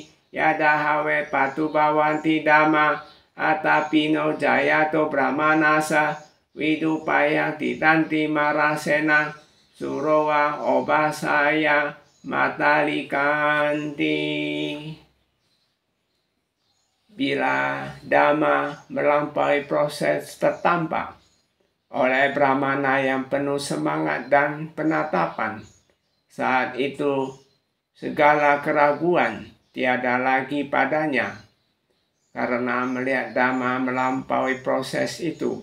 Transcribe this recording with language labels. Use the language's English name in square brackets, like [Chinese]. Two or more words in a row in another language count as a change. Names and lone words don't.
[Pali] Yada hawe patu bawanti dhamma atapino jayato brahmanasa widupaya titanti marasena surowa obasaya matalikanti. [Indonesian] Bila dhamma melampaui proses tertampak oleh brahmana yang penuh semangat dan penatapan, saat itu segala keraguan tiada lagi padanya, karena melihat Dhamma melampaui proses itu.